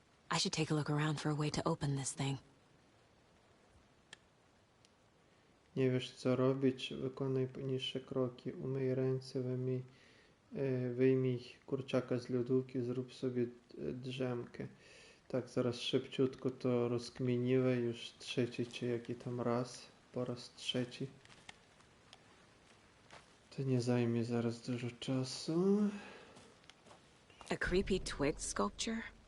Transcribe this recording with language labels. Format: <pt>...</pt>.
<en>I should take a look around for a way to open this thing.</en> <pl>Nie wiesz co robić, wykonaj niższe kroki. Umyj ręce, wyjmij kurczaka z lodówki, zrób sobie drzemkę. Tak, zaraz szybciutko to rozkminiłem, już trzeci czy jaki tam raz, po raz trzeci. To nie zajmie zaraz dużo czasu.</pl> <en>A creepy twig sculpture?</en>